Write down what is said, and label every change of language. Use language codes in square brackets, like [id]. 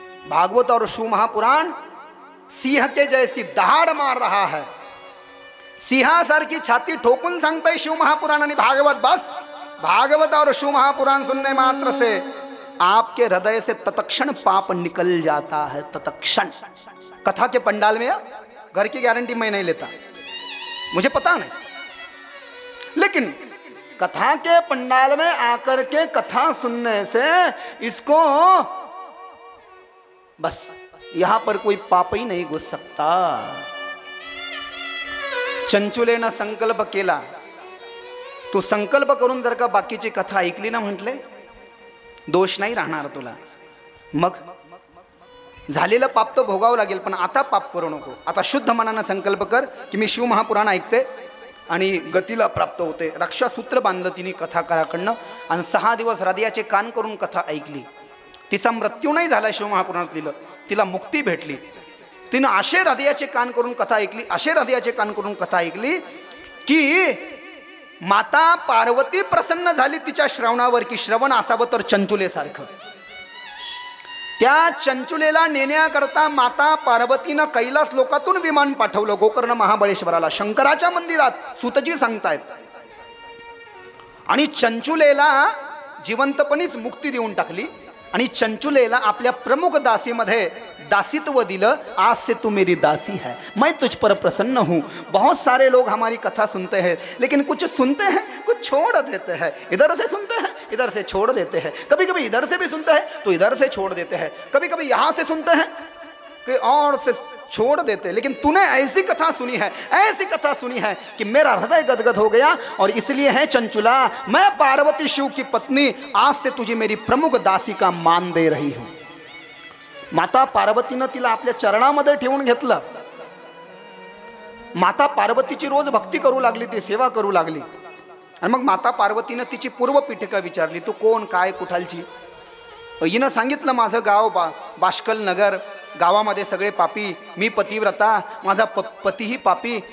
[hi] भागवत और शिव महापुराण सिंह के जैसी दहाड़ मार रहा है। [mr] सिंहासर की छाती ठोकून सांगतंय शिव महापुराण आणि भागवत। [hi] बस भागवत और शिव महापुराण सुनने मात्र से आपके हृदय से तत्क्षण पाप निकल जाता है, तत्क्षण। कथा के पंडाल में घर की गारंटी मैं नहीं लेता, मुझे पता नहीं, लेकिन कथा के पंडाल में आकर के कथा सुनने से इसको बस यहां पर कोई पाप ही नहीं घुस सकता। [mr] चंचुलेनं संकल्प केला, तू संकल्प करून जर का बाकीची कथा ऐकली ना म्हटले, दोष नाही राहणार तुला। मग झालेलं पाप तर भोगावं लागेल, पण आता पाप करू नको। आता शुद्ध मनानं संकल्प कर की मी शिव महापुराण ऐकते आणि गतीला प्राप्त होते। रक्षासूत्र बांधलं तिने कथाकाराकडनं आणि 6 दिवस हृदयाचे कान करून कथा ऐकली। तिचा मृत्यू नाही झाला, शिव महापुराणात लिहिलं, तिला मुक्ती भेटली। तिनं असे हृदयाचे कान करून कथा ऐकली, असे हृदयाचे कान करून कथा ऐकली की माता पार्वती प्रसन्न झाली तिच्या श्रवणावर, की श्रवण असावं तर चंचुलेसारखं। त्या चंचुलेला नेण्याकरता माता पार्वतीनं कैलास लोकातून विमान पाठवलं गोकर्ण महाबळेश्वराला, शंकराच्या मंदिरात सूतजी सांगतायत। आणि चंचुलेला जिवंतपणीच मुक्ती देऊन टाकली आणि चंचुलेला आपल्या प्रमुख दासीमध्ये दासित्व दिलं। [hi] आज से तू मेरी दासी है, मैं तुझ पर प्रसन्न हूँ। बहुत सारे लोग हमारी कथा सुनते हैं, लेकिन कुछ सुनते हैं कुछ छोड़ देते हैं। इधर से सुनते हैं इधर से छोड़ देते हैं, कभी कभी इधर से भी सुनते हैं तो इधर से छोड़ देते हैं, कभी कभी यहाँ से सुनते हैं कि और से छोड़ देते। लेकिन तूने ऐसी कथा सुनी है, ऐसी कथा सुनी है कि मेरा हृदय गदगद हो गया। और इसलिए है चंचुला, मैं पार्वती शिव की पत्नी आज से तुझे मेरी प्रमुख दासी का मान दे रही हूं। [mr] माता पार्वतीनं तिला आपल्या चरणामध्ये ठेवून घेतलं। माता पार्वतीची रोज भक्ती करू लागली, ती सेवा करू लागली। आणि मग माता पार्वतीनं तिची पूर्व पीठिका विचारली, तू कोण, काय, कुठालची? हिनं सांगितलं, माझं गाव बाष्कल नगर, गावामध्ये सगळे पापी, मी पतिव्रता, माझा पतीही पापी।